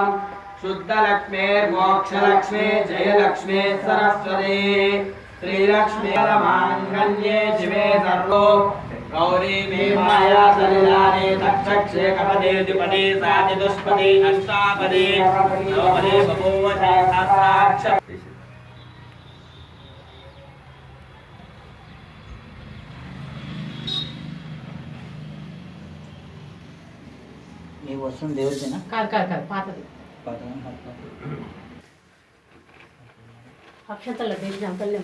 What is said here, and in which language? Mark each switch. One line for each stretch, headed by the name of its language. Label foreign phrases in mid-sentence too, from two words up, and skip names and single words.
Sanskrit: शुद्धलक्ष्मीर्मोक्षलक्ष्मी जयलक्ष्मी सरस्वती श्रीलक्ष्मी माङ्गल्ये शिवे सर्वो गौरी मे माया सलिलाने तक्षक्षे कपदे द्विपदे साचतुष्पदे अष्टापदे नवपदे बभूव सहस्राक्ष
Telugu: ఈ వస్తువు దేవుడిదేనా? కాదు కాదు కాదు పాతది అక్షతల దేవి జంపల్లి